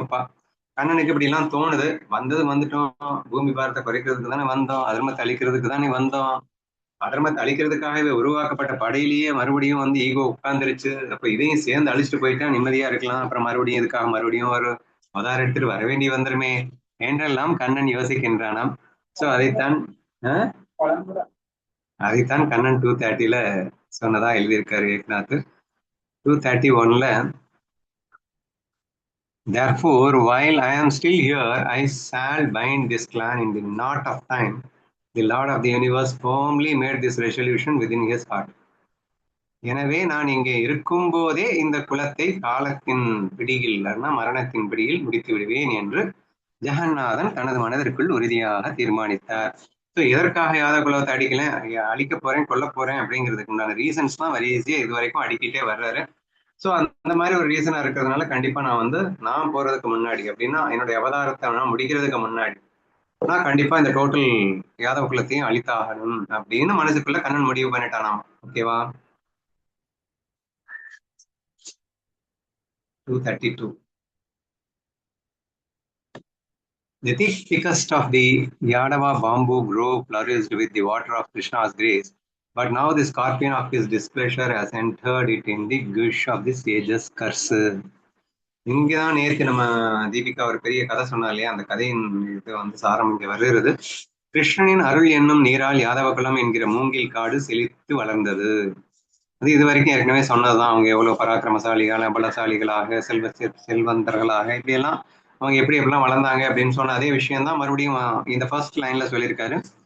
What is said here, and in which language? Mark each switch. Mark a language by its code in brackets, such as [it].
[ta] அப்பா கண்ணனுக்கு இப்படி எல்லாம் தோணுது. வந்துட்டோம், பூமி பாரத்தை குறைக்கிறதுக்கு தானே வந்தோம், அதர்மத்தை அழிக்கிறதுக்கு தானே வந்தோம், அதர்மத்தை அழிக்கிறதுக்காகவே உருவாக்கப்பட்ட படையிலேயே மறுபடியும் ஈகோ உட்கார்ந்துருச்சு. அப்ப இதையும் சேர்ந்து அழிச்சுட்டு போயிட்டா நிம்மதியா இருக்கலாம், அப்புறம் மறுபடியும் இதுக்காக மறுபடியும் ஒரு அவதாரம் எடுத்துட்டு வர வேண்டி வந்துருமே என்றெல்லாம் கண்ணன் யோசிக்கின்றானாம். சோ அதைத்தான் கண்ணன் 230 சொன்னதா எழுதியிருக்காரு Eknath. [en] 231 Therefore, while I am still here, I shall bind this clan in the knot of time. The Lord of the universe firmly made this resolution within his heart. [ta] எனவே நான் இங்கே இருக்கும் போதே இந்த குலத்தை காலத்தின் பிடியில், மரணத்தின் பிடியில் முடித்து விடுவேன் என்று ஜெகநாதன் தனது மனதிற்குள் உறுதியாக தீர்மானித்தார். ஸோ எதற்காக யாதவ குலத்தை அழிக்க போறேன், கொல்ல போறேன் அப்படிங்கிறதுக்கு உண்டான ரீசன்ஸ் தான் வெரி ஈஸியா இது வரைக்கும் அடிக்கிட்டே வர்றாரு. ஸோ அந்த மாதிரி ஒரு ரீசனா இருக்கிறதுனால கண்டிப்பா நான் போறதுக்கு முன்னாடி அப்படின்னா என்னுடைய அவதாரத்தை நான் முடிக்கிறதுக்கு முன்னாடி நான் கண்டிப்பா இந்த டோட்டல் யாதவ குலத்தையும் அழித்தாகணும் அப்படின்னு மனசுக்குள்ள கண்ணன் முடிவு பண்ணிட்டானாம். ஓகேவா? [en] 232 The thickest of the Yadava bamboo grove flourished with the water of Krishna's grace, but now the scorpion of his displeasure has entered it in the gush of the sage's curse. [ta] இங்கதான் நேற்று நம்ம தீபிகா ஒரு பெரிய கதை சொன்னா இல்லையா, அந்த கதையின் இது சாரம் இங்க வருகிறது. கிருஷ்ணனின் அருள் என்னும் நீரால் யாதவ குலம் என்கிற மூங்கில் காடு செழித்து வளர்ந்தது. அது இது வரைக்கும் ஏற்கனவே சொன்னதுதான். அவங்க எவ்வளவு பராக்கிரமசாலிகளாக, பலசாலிகளாக, செல்வந்தர்களாக இப்படியெல்லாம் அவங்க எப்படிலாம் வளர்ந்தாங்க அப்படின்னு சொன்ன அதே விஷயம்தான் மறுபடியும் இந்த ஃபர்ஸ்ட் லைன்ல சொல்லியிருக்காரு.